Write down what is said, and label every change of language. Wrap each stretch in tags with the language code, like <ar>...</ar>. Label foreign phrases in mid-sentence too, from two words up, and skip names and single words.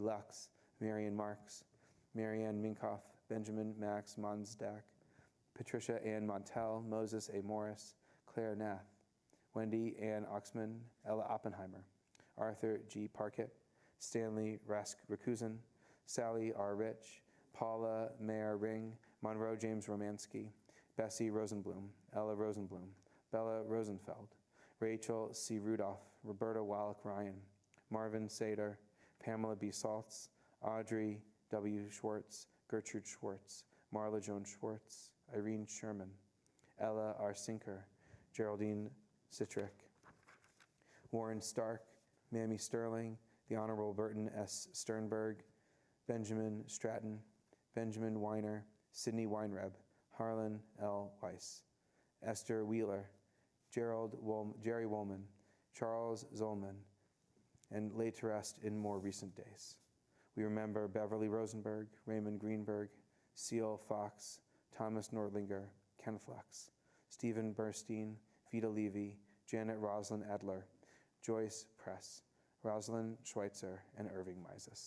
<en>Lux, Marion Marks, Marianne Minkoff, Benjamin Max Monsdak, Patricia Ann Montel, Moses A. Morris, Claire Nath, Wendy Ann Oxman, Ella Oppenheimer, Arthur G. Parkett, Stanley Rakusin, Sally R. Rich, Paula Mayer Ring, Monroe James Romansky, Bessie Rosenblum, Ella Rosenblum, Bella Rosenfeld, Rachel C. Rudolph, Roberta Wallach Ryan, Marvin Sader, Pamela B. Saltz, Audrey W. Schwartz, Gertrude Schwartz, Marla Joan Schwartz, Irene Sherman, Ella R. Sinker, Geraldine Citrick, Warren Stark, Mamie Sterling, the Honorable Burton S. Sternberg, Benjamin Stratton, Benjamin Weiner, Sidney Weinreb, Harlan L. Weiss, Esther Wheeler, Jerry Woolman, Charles Zolman, and laid to rest in more recent days. We remember Beverly Rosenberg, Raymond Greenberg, Seal Fox, Thomas Nordlinger, Ken Flex, Stephen Burstein, Vita Levy, Janet Rosalind Adler, Joyce Press, Rosalind Schweitzer, and Irving Mises.</en>